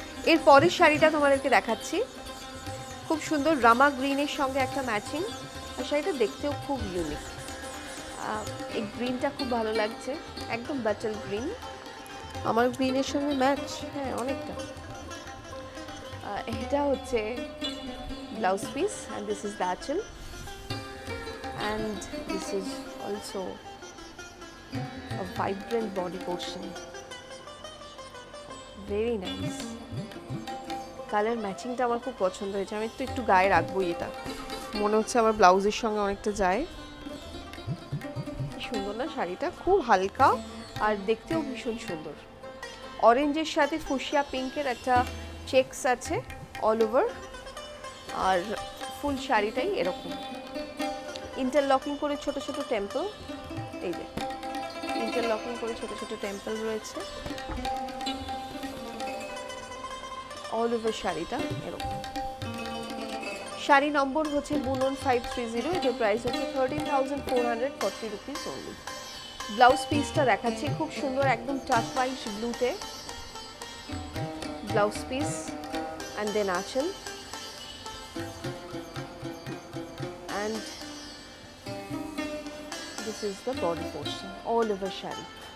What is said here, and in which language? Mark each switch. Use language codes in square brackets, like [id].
[bn] এর পরের শাড়িটা তোমাদেরকে দেখাচ্ছি, খুব সুন্দর রামা গ্রিনের সঙ্গে একটা ম্যাচিং, আর শাড়িটা দেখতেও খুব ইউনিক। এই গ্রিনটা খুব ভালো লাগছে, একদম বাটল গ্রিন, আমার গ্রিনের সঙ্গে ম্যাচ, হ্যাঁ অনেকটা। এটা হচ্ছে blouse piece [en] and this is the achal and this is also a vibrant body portion, very nice. [bn] Colour ম্যাচিংটা আমার খুব পছন্দ হয়েছে, আমি তো একটু গায়ে রাখবোই, এটা মনে হচ্ছে আমার ব্লাউজের সঙ্গে অনেকটা যায়। সুন্দর না শাড়িটা, খুব হালকা আর দেখতেও ভীষণ সুন্দর। অরেঞ্জের সাথে ফুশিয়া পিঙ্কের একটা চেকস আছে অল ওভার, আর ফুল শাড়িটাই এরকম ইন্টারলকিং করে ছোট ছোট টেম্পল, এই যে ইন্টারলকিং করে ছোট ছোট টেম্পল রয়েছে অল ওভার শাড়িটা এরকম। শাড়ি নম্বর হচ্ছে বুনন 530, এটার প্রাইস হচ্ছে 13,440 রুপিস অনলি। ব্লাউজ পিসটা দেখাচ্ছি, খুব সুন্দর একদম turquoise ব্লুতে blouse piece [en] and then achal and this is the body portion all over shari.